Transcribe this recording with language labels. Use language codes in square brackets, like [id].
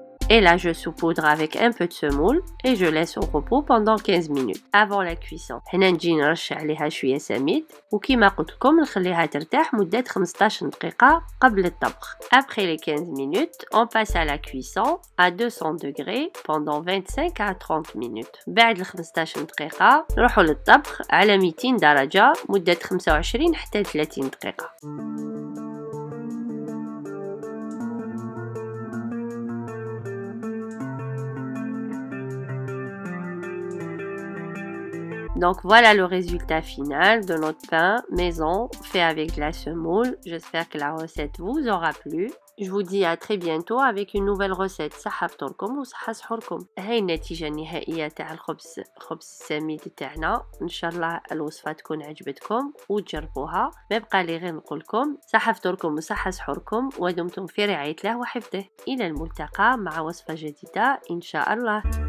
[fr] Et là, je saupoudre avec un peu de semoule et je laisse au repos pendant 15 minutes avant la cuisson. [ar] هنا نجي نرش عليها شوية سميد وكيما قلت لكم نخليها ترتاح مدة 15 دقيقة قبل الطبخ. [fr] Après les 15 minutes, on passe à la cuisson à 200 degrés pendant 25 à 30 minutes. [ar] بعد ال 15 دقيقة نروحوا للطبخ على 200 درجة مدة 25 حتى 30 دقيقة. [fr] Donc voilà le résultat final de notre pain maison fait avec de la semoule. J'espère que la recette vous aura plu. Je vous dis à très bientôt avec une nouvelle recette. [ar] صحة فطوركم وصحة سحوركم. هاي النتيجة النهائية تاع الخبز السميد تاعنا. ان شاء الله الوصفة تكون عجبتكم وتجربوها. ما بقى لي غير نقول لكم صحة فطوركم وصحة سحوركم ودمتم في رعاية الله وحفظه. إلى الملتقى مع وصفة جديدة إن شاء الله.